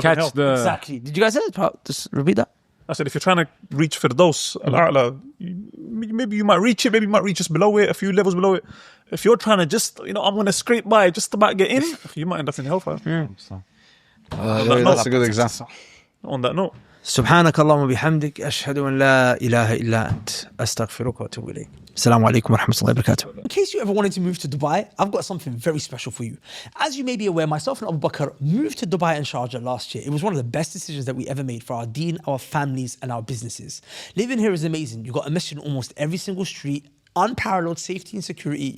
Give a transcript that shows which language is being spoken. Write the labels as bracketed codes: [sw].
[en] up in catch hell. the... Exactly. Did you guys say that? Just repeat that. I said, if you're trying to reach for those, Al-A'la, maybe you might reach it, maybe you might reach just below it, a few levels below it. If you're trying to just, I'm going to scrape by just about get in, you might end up in hellfire. That's a good example. On that note. [ar] سبحانك اللهم وبحمدك أشهد أن لا إله إلا أنت أستغفرك وأتوب إليك. السلام عليكم ورحمة الله وبركاته. [en] In case you ever wanted to move to Dubai, I've got something very special for you. As you may be aware, myself and Abu Bakr moved to Dubai and Sharjah last year. It was one of the best decisions that we ever made for our deen, our families, and our businesses. Living here is amazing. You've got a masjid in almost every single street, unparalleled safety and security.